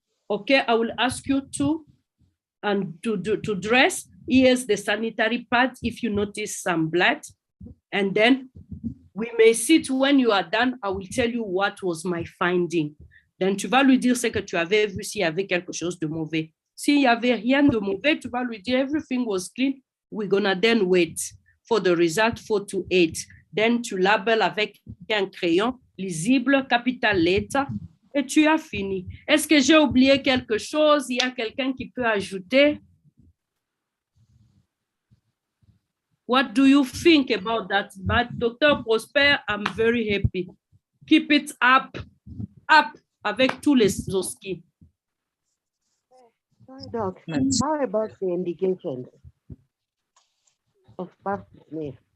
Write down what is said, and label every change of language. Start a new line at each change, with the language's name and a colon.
English: Okay, I will ask you to dress. Here's the sanitary pad if you notice some blood. And then we may sit when you are done. I will tell you what was my finding.
French: Then tu vas lui dire ce que tu avais vu s'il y avait quelque chose de mauvais. S'il n'y avait rien de mauvais, tu vas lui dire
English: everything was clean. We're gonna then wait for the result 4 to 8.
French: Then tu labels avec un crayon lisible,
English: capital letter,
French: et tu as fini. Est-ce que j'ai oublié quelque chose? Il y a quelqu'un qui peut ajouter?
English: What do you think about that? But Dr. Prosper, I'm very happy. Keep it up
French: avec tous les
English: Zoski. Doc, how about the indications of pap smear?